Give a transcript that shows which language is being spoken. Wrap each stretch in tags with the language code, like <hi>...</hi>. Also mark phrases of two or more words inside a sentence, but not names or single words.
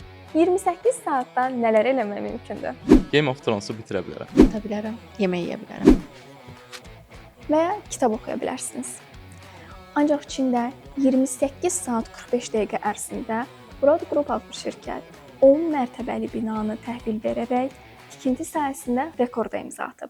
<az>28 saatda nələr eləmək mümkündür? Game of Thrones-u bitirə bilərəm. Yata bilərəm, yemək yeyə bilərəm. Və ya kitab oxuya bilərsiniz. Ancaq Çində 28 saat 45 dəqiqə ərzində Broad Group adlı şirkət 10 mərtəbəli binanı təhvil verərək tikinti sahəsində rekorda imza atıb.</az>